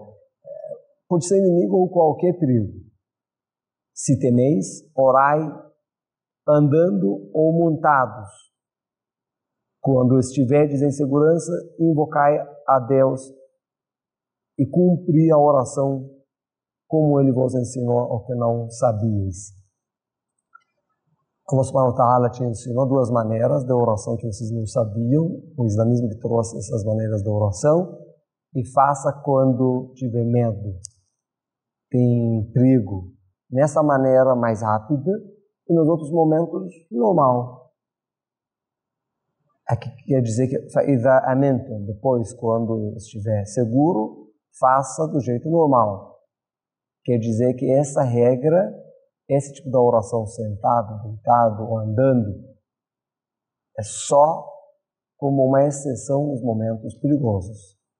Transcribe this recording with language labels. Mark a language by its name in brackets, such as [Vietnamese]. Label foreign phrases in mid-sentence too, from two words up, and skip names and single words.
[Portuguese] Pode ser inimigo ou qualquer perigo. Se temeis, orai andando ou montados. Quando estiverdes em segurança, invocai a Deus e cumpri a oração como Ele vos ensinou o que não sabíeis. [Arabic] الله سبحانه وتعالى [Portuguese] te ensinou duas maneiras de oração que vocês não sabiam, o islamismo que trouxe essas maneiras de oração, e faça quando tiver medo, tem perigo, nessa maneira mais rápida, e nos outros momentos, normal. Aqui quer dizer que [Arabic] فَإِذَا أَمِنْتُمْ, [Portuguese] depois, quando estiver seguro, faça do jeito normal. Quer dizer que essa regra, esse tipo de oração sentado, deitado ou andando, é só como uma exceção nos momentos perigosos.